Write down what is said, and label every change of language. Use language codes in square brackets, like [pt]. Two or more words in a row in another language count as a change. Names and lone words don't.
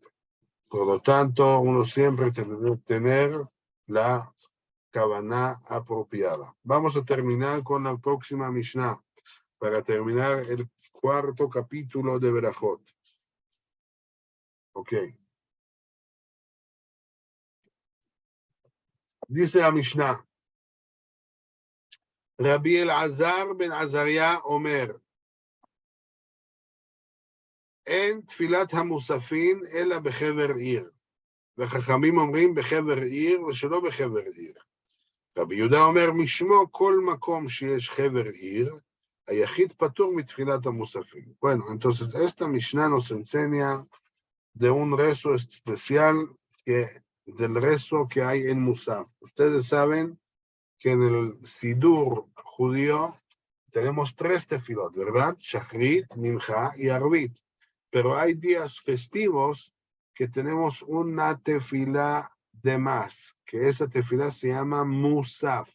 [es] Por lo tanto, uno siempre tiene que tener la Kavaná apropiada. Vamos a terminar con la próxima Mishnah, para terminar el cuarto capítulo de Berajot. Ok. Dice la Mishnah, Rabbi Elazar ben Azaria [he] אומר, אין תפילת המוספין אלא בחבר עיר. וחכמים אומרים בחבר עיר ושלא בחבר עיר. רבי יהודה אומר, משמו כל מקום שיש חבר עיר, היחיד פטור מתפילת המוספים. [es] Bueno, entonces esta Mishnah nos enseña de un rezo especial del rezo que hay en Musaf. Ustedes saben que en el Sidur judío tenemos 3 tefilot, ¿verdad? Shachrit, Mincha y Arvit. Pero hay días festivos que tenemos una tefilá de más, que esa tefilá se llama Musaf.